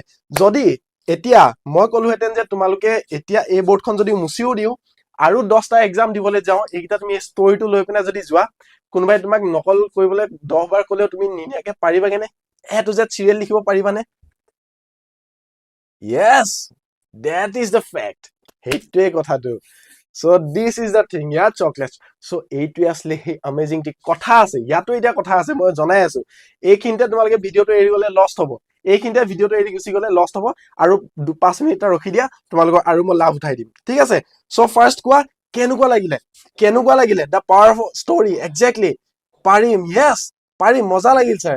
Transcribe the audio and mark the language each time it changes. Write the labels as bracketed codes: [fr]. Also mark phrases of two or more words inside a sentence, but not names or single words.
[as] যদি এতিয়া মই ক'লোহেঁতেন যে তোমালোকে এতিয়া এই বৰ্ডখন যদি মুচিও দিওঁ, আৰু 10টা এক্সাম দিবলৈ যাওঁ, এইকেইটা তুমি ষ্টৰিটো লৈ পিনে যদি যোৱা, কোনোবাই তোমাক নকল কৰিবলৈ 10 বাৰ ক'লেও তুমি নিনিয়াকে পাৰিবাগেনে, [en] A to Z [as] চিৰিয়েল লিখিব পাৰিবানে, য়েছ, [en] that is the fact, [as] সেইটোৱে কথাটো। [en] So this is the thing, yeah, chocolates. [as] So এইটোৱে আসলে সেই [en] amazing thing, [as] কথা আছে ইয়াতো, এতিয়া কথা আছে, মই জনাই আছো, এইখিনিতে তোমালোকে ভিডিঅ'টো এৰি গ'লে লষ্ট হ'ব, এইখিনিতে ভিডিঅ'টো এৰি গুচি গ'লে লষ্ট হ'ব, আৰু 5 মিনিট ৰখি দিয়া, তোমালোকৰ আৰু মই লাভ উঠাই দিম, ঠিক আছে। চ' ফাৰ্ষ্ট কোৱা, কেনেকুৱা লাগিলে [en] the powerful story, [as] একজেক্টলি, পাৰিম, য়েছ, পাৰিম, মজা লাগিল ছাৰ।